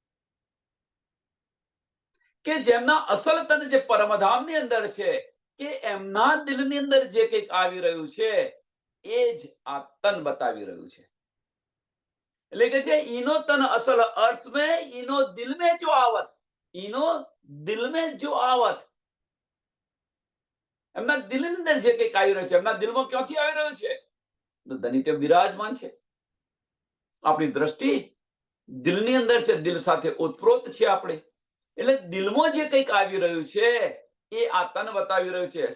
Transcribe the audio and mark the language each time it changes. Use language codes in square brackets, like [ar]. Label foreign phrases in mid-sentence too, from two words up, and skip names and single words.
[gu] કે જેમના અસલ તન જે પરમધામની અંદર છે, કે એમના દિલની અંદર જે કંઈક આવી રહ્યું છે એ જ આ તન બતાવી રહ્યું છે. એટલે કે છે ઈનો તન અસલ અર્થ में, ઈનો દિલ [hi] में जो आवत, [gu] ઈનો દિલ [hi] में जो आवत. [gu] એમના દિલની અંદર જે કંઈક આવી રહ્યું છે, એમના દિલમાં ક્યાંથી આવી રહ્યું છે? તો ધની તે બિરાજમાન છે. આપણી દ્રષ્ટિ દિલની અંદર છે, દિલ સાથે ઓતપ્રોત છે આપણે. એટલે દિલમાં જે કંઈક આવી રહ્યું છે એ આ તન બતાવી રહ્યું છે.